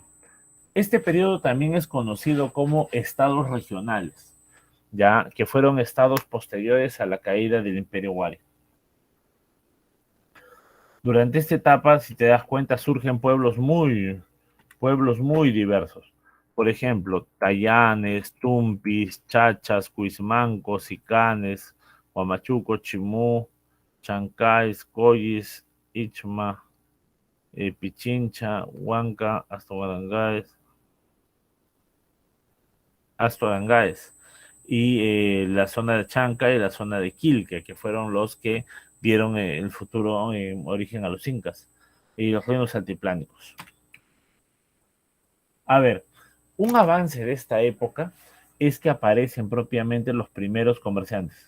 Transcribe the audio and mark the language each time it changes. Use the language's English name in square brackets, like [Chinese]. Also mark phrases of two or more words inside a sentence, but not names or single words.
[Spanish] Este periodo también es conocido como estados regionales, ya que fueron estados posteriores a la caída del Imperio Wari. Durante esta etapa, si te das cuenta, surgen pueblos muy diversos. Por ejemplo, Tayanes, Tumpis, Chachas, Cuismancos, Sicanes, Huamachuco, Chimú, Chancay, Collis, Ichma, Pichincha, Huanca, Astorangaes y la zona de Chanca y la zona de Quilque, que fueron los que dieron el futuro origen a los incas y los reinos altiplánicos. A ver, un avance de esta época es que aparecen propiamente los primeros comerciantes.